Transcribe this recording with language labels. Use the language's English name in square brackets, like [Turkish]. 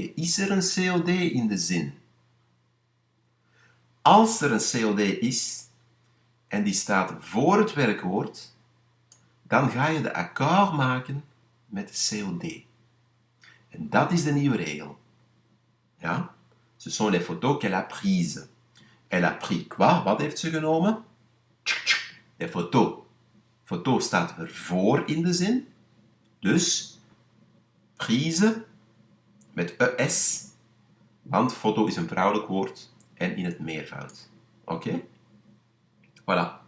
[Dutch] Is er een COD in de zin? Als er een COD is en die staat voor het werkwoord, dan ga je de akkoord maken met de COD. En dat is de nieuwe regel. Ja? [French] Ce sont les photos qu'elle a prises. Elle a pris quoi? [Dutch] Wat heeft ze genomen? [French] Les photos. [Dutch] Foto staat er voor in de zin. Dus prise met es, want foto is een vrouwelijk woord en in het meervoud. Oké? Voilà.